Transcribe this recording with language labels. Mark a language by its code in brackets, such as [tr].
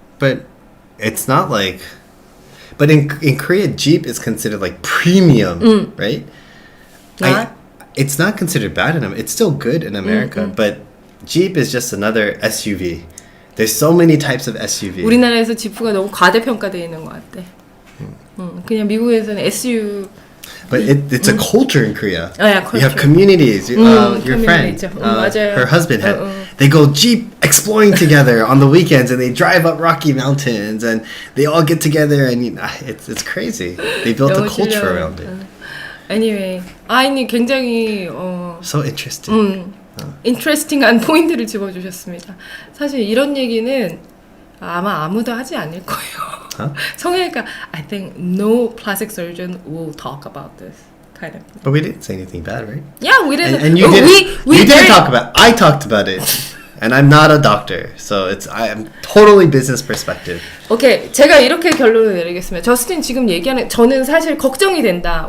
[en] But it's not like... But in Korea, Jeep is considered like premium, right? It's not considered bad in America. It's still good in America. But Jeep is just another SUV. There's so many types of SUV. [ko] 우리나라에서 지프가 너무 과대평가되어 있는 것 같아. 그냥 미국에서는 SUV. [en] But it's a culture in Korea. culture. You have communities. Your friend, her husband had. They go Jeep exploring together on the weekends, and they drive up Rocky Mountains, and they all get together, and it's crazy. They built a culture around it. Anyway, [ko] 아이님 굉장히 [en] So interesting. [ko] 인트레스팅한 포인트를 집어주셨습니다. 사실 이런 얘기는 아마 아무도 하지 않을 거예요. [en] 성형외과, I think no plastic surgeon will talk about this kind of thing. But we didn't say anything bad, right? Yeah, we didn't. And you didn't. We didn't talk about. I talked about it, and I'm not a doctor, so I'm totally business perspective. [ko] 오케이, 제가 이렇게 결론을 내리겠습니다. 저스틴 지금 얘기하는 저는 사실 걱정이 된다.